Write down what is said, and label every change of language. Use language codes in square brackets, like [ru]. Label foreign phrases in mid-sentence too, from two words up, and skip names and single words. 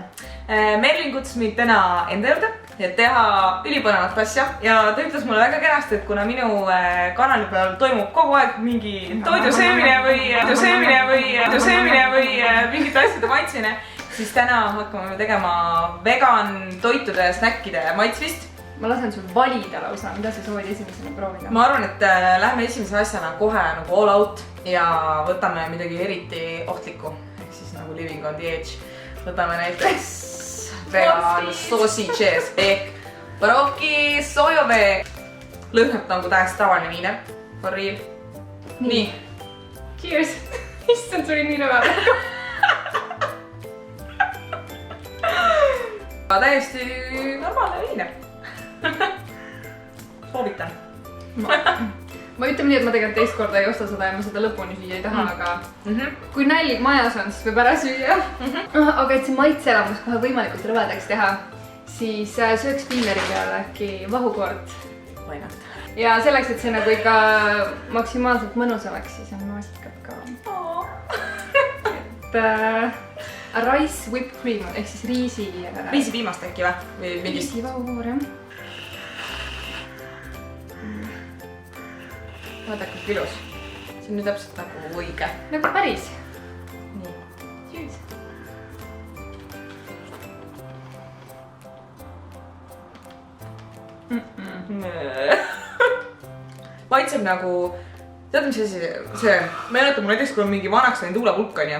[et] Merlin kutsus mind täna enda juurde, et teha ülipõnevat asja ja ta ütles mulle väga kenasti, et kuna minu kanali peal toimub kogu aeg mingi toidusöömine või mingite asjade maitsmine, siis täna hakkame tegema vegan toitude ja snäkkide maitsvist. Ma lasen sul valida lausa, mida sa soovid esimesena proovida. Ma arvan, et lähme esimese asjana kohe nagu [en] all out [et] ja võtame midagi eriti ohtlikku, ehk siis nagu [en] living on the edge. [et] Võtame näiteks [en] vegan sausages [et] ehk Barocchi sojavee. Lõhnab nagu täiesti tavaline viiner. [en] For real. [et] Nii. Cheers! Issand, see oli nii rõve. Täiesti normaalne viiner. Soovitan. Ma ütleme nii, et ma tegelikult teist korda ei osta seda ja ma seda lõpuni süüa ei taha, aga kui nälg majas on, siis võib ära süüa. Aga et see maitseelamus kohe võimalikult rõvedaks teha, siis sööks piineri peale äkki vahukoort. Ja selleks, et see nagu ikka maksimaalselt mõnus oleks, siis on maasikad ka. [en] Et rice whipped cream, [et] ehk siis riisipiimast äkki või? Riisivahukoor, jah. Vaadake, kui ilus. See on nüüd täpselt nagu õige. Nagu päris. Nii. Cheers. Maitseb nagu, tead mis asi, see meenutab mul näiteks, kui on mingi vanaks läinud tuulepulk on ju.